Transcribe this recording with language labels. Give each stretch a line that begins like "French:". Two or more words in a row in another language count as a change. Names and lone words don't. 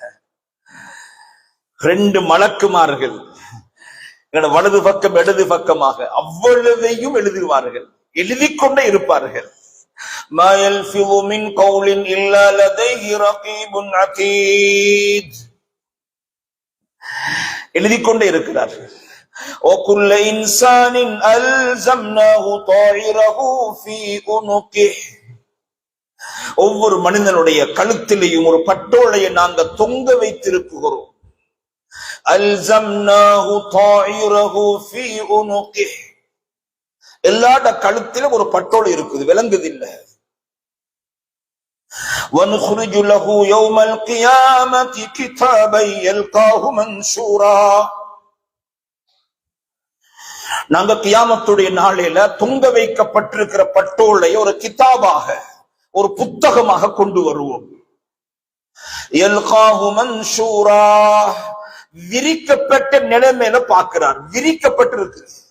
Tamil: 2 மலக்குமார்கள் வலது பக்கம் இடது பக்கமாக அவ்வளவையும் எழுதுவார்கள், எழுதிக்கொண்டே இருப்பார்கள்.
Arabic: ما يلفظ من قول إلا لديه رقيب عتيد,
Tamil: எழுதிக்கொண்டே இருக்கிறார்கள்.
Arabic: وَكُلَّ إِنسَانٍ أَلْزَمْنَاهُ طَائِرَهُ فِي عُنُقِهِ,
Tamil: ஒவ்வொரு மனிதனுடைய கழுத்திலேயும் ஒரு பட்டோலையை நாங்கள் தொங்க வைத்திருக்கிறோம்.
Arabic: ألزمناه طائره في عنقه,
Tamil: எல்லாட கழுத்திலும் ஒரு பட்டோலை இருக்குது, விளங்குது இல்ல.
Arabic: وَنُخْرِجُ لَهُ يَوْمَ الْقِيَامَةِ كِتَابًا يَلْقَاهُ مَنْشُورًا,
Tamil: நாங்க கியாமத்துடைய நாளில தொங்க வைக்கப்பட்டிருக்கிற பட்டோலை ஒரு கிதாபாக, ஒரு புத்தகமாக கொண்டு வருவோம்.
Arabic: يلقاه منشورا,
Tamil: விரிக்கப்பட்ட நிலைமையில பார்க்கிறார், விரிக்கப்பட்டிருக்கு.